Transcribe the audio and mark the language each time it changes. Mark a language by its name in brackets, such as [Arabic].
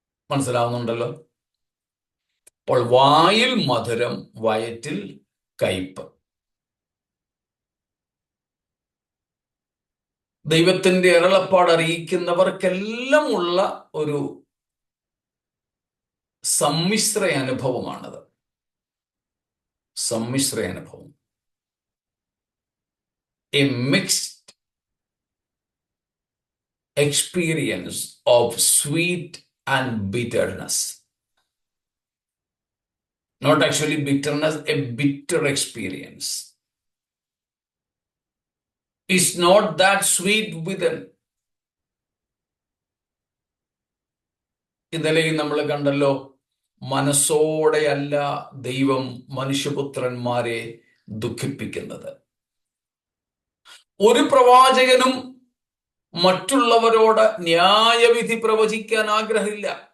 [Malayalam] മനസ്സിലാവുന്നുണ്ടല്ലോ? അപ്പോൾ വായിൽ മധുരം, വയറ്റിൽ കയ്പ്. ദൈവത്തിന്റെ അരുളപ്പാട് അറിയിക്കുന്നവർക്കെല്ലാം ഉള്ള ഒരു സമ്മിശ്ര അനുഭവമാണത്. സമ്മിശ്ര അനുഭവം, [English] a mixed experience of sweet and bitterness. Not actually bitterness, a bitter experience. It's not that sweet within. [Malayalam] ഇന്നലെ നമ്മൾ കണ്ടല്ലോ, മനസ്സോടെയല്ല ദൈവം മനുഷ്യപുത്രന്മാരെ ദുഃഖിപ്പിക്കുന്നത്. ഒരു പ്രവാചകനും മറ്റുള്ളവരോട് ന്യായവിധി പ്രവചിക്കാൻ ആഗ്രഹമില്ല.